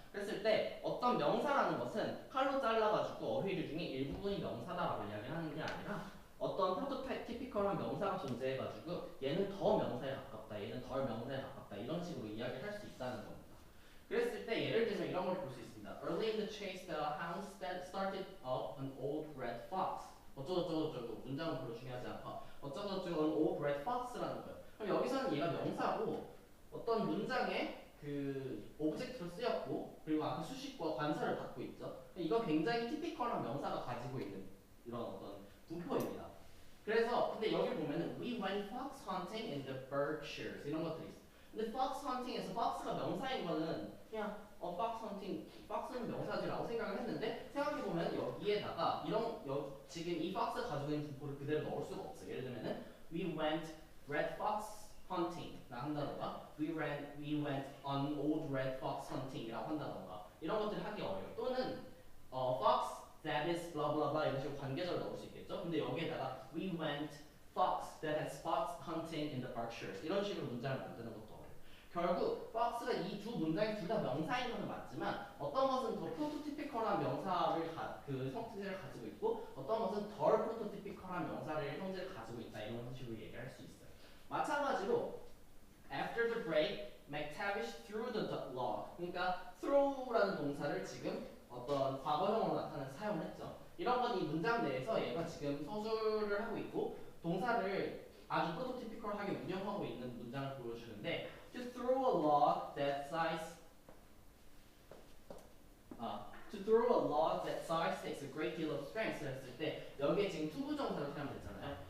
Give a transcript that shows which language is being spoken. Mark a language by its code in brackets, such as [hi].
[ko] 그랬을 때 어떤 명사라는 것은 칼로 잘라가지고 어휘류 중에 일부분이 명사다라고 이야기하는 게 아니라 어떤 프로토타입 티피컬한 명사가 존재해가지고 얘는 더 명사에 가깝다, 얘는 덜 명사에 가깝다 이런 식으로 이야기를 할 수 있다는 겁니다. 그랬을 때 예를 들면 이런 걸 볼 수 있습니다. [en] Early in the chase, the hounds started up an old red fox. [ko] 어쩌고저쩌고 문장은 별로 중요하지 않고 어쩌고저쩌고 [en] an old red fox [ko] 라는 거예요. 그럼 여기서는 얘가 명사고 어떤 문장에 그 오브젝트로 쓰였고 그리고 앞에 수식과 관사를 갖고 있죠. 이건 굉장히 티피컬한 명사가 가지고 있는 이런 어떤 분포입니다. 그래서 근데 여기 보면은 [en] we went fox hunting in the Berkshires [ko] 이런 것들이 있어요. 근데 fox hunting에서 fox가 명사인 거는 그냥 fox hunting, fox는 명사지라고 생각을 했는데 생각해보면 여기에다가 지금 이 fox가 가지고 있는 분포를 그대로 넣을 수가 없어요. 예를 들면은 [en] we went red fox hunting [ko] 라 한다던가 [en] we went on old red fox hunting [ko] 이라고 한다던가 이런 것들을 하기 어려워요. 또는 [en] fox that is blah blah blah [ko] 이런 식으로 관계절을 넣을 수 있겠죠. 근데 여기에다가 [en] we went fox that has spots hunting in the Berkshires [ko] 이런 식으로 문장을 만드는 것도 어려워요. 결국 fox가 이 두 문장이 둘 다 명사인 것은 맞지만 어떤 것은 더 프로토티피컬한 명사를 그 형태를 가지고 있고 어떤 것은 덜 프로토티피컬한 형태를 가지고 있다 이런 식으로 얘기할 수 있어요. 마찬가지로 [en] after the break, McTavish threw the log. [ko] 그러니까 throw라는 동사를 지금 어떤 과거형으로 나타내서 사용을 했죠. 이런 건 이 문장 내에서 얘가 지금 서술을 하고 있고 동사를 아주 프로토티피컬하게 운영하고 있는 문장을 보여주는데 [en] to throw a log that size to throw a log that size takes a great deal of strength [ko] 했을 때 여기에 지금 투부정사로 사용됐잖아요.